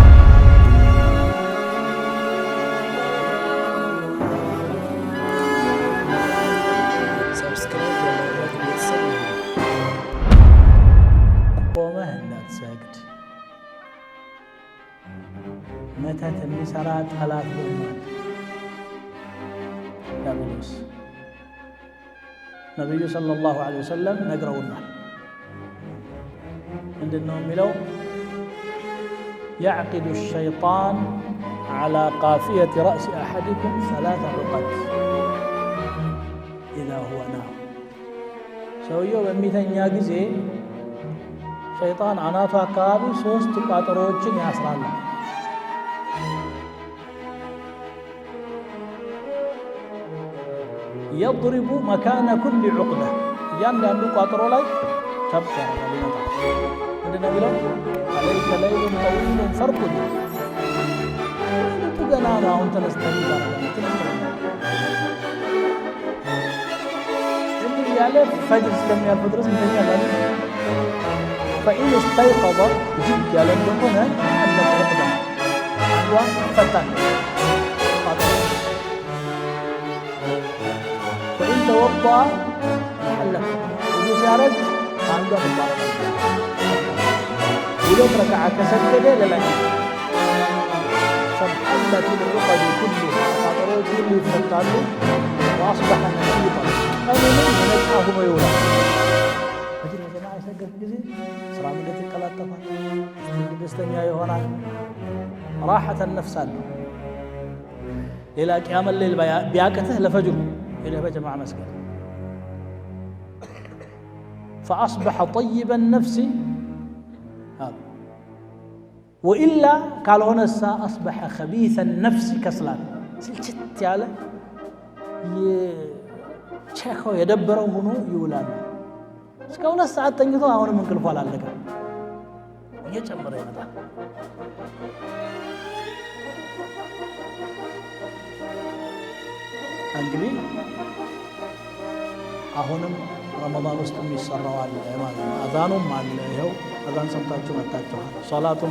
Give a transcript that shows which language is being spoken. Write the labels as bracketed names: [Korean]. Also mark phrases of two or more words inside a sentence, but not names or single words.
[Amharic] ቆመህ እንዳትሰግድ መተት የሚሰራ ጠላት ሆኗል ዲያብሎስ። ነቢዩ [Arabic] صلى الله عليه وسلم [Amharic] ነግረውናል። ምንድን ነው የሚለው? [Arabic] يعقد الشيطان على قافية رأس أحدكم 3 عقد إذا هو نام። [Amharic] ሰውየው በሚተኛ ጊዜ ሸይጣን አናቱ አካባቢ 3 ቋጠሮዎችን ያስራል። [Arabic] يضرب مكان كل عقدة [Amharic] እያንዳንዱ ቋጠሮ ላይ ተብ ያደርጋል ይመጣል። ምንድን ነው የሚለው? [Arabic] عليك ليل طويل فارقد። [Amharic] ገና ነው አሁን ተነስተህ እንዲህ ያለ ፈጅር እስከሚያልፍ ድረስ እንተኛለን። [Arabic] فإن استيقظ جد [Amharic] ያለ እንደሆነ አለቀ ዕቅዳ አንዷ ፈታን። [Arabic] وإن توضأ حلت وضوء [Amharic] ሲያረግ አንዷ ተባረከ። 2 ረክዓ ከሰገደ ለላይ [Arabic] فانحلت العقد كلها [Amharic] ቋጠሮች ሁሉ ይፈታሉ። [Arabic] وأصبح نشيطا [Amharic] ቀኑንም ነፃ ሆኖ ይውላል። ፈጅር የጀማዓ የሰገድክ ጊዜ ስራ ምንድን ይቀላጠፋል፣ ደስተኛ ይሆናል፣ ራሐተን ነፍስ አለ። ሌላ [Arabic] قيام الليل [Amharic] ቢያቅትህ ለፈጅሩ ሄደህ በጀማዓ መስገድ። [Arabic] فأصبح طيب النفس وإلا [Amharic] ካልሆነ [Arabic] أصبح خبيث النفس كسلان [Amharic] ስልችት ያለ የቸኸው የደበረው ሆኖ ይውላል። እስከ 2 ሰዓት ተኝቶ አሁንም እንቅልፉ አላለቀም፣ እየጨመረ ይመጣል። እንግዲህ አሁንም ረመዳን ውስጥ የሚሰራው አለ ማለት ነው። አዛኑም አለ፣ ይኸው አዛን ሰምታችሁ መጣችኋል። ሶላቱም